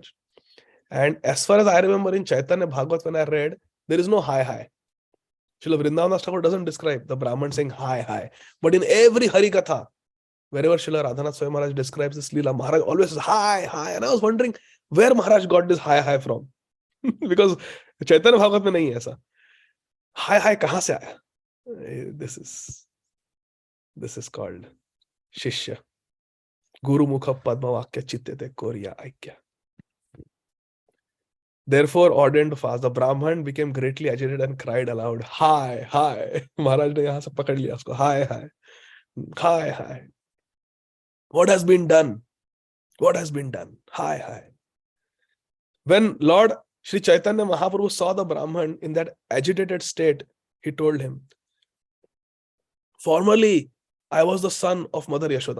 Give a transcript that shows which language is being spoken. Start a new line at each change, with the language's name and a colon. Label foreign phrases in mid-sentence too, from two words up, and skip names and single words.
English: And as far as I remember in Chaitanya Bhagavat, when I read, there is no hi, hi. Srila Vrindavan Thakur doesn't describe the Brahman saying hi, hi. But in every Hari Katha, wherever Srila Radhanath Swami Maharaj describes this Leela, Maharaj always says hi, hi. And I was wondering where Maharaj got this hi, hi from.
Hindi: Because Chaitanya Bhagavat में नहीं है ऐसा. Hi, hi कहाँ से आया?
English: This is called Shishya.
Bangla: গুরু মুখ পদ্ম বাক্য চিত্তেতে করিয়া ঐক্য.
English: Therefore, ordained to fast, the Brahman became greatly agitated and cried aloud, "Hi, hi!"
Hindi: মহারাজ ने यहाँ से पकड़ लिया उसको.
English: Hi, hi. Hi, hi. What has been done? What has been done? Hi, hi. When Lord Sri Chaitanya Mahaprabhu saw the Brahman in that agitated state, he told him, "Formerly, I was the son of Mother Yashoda."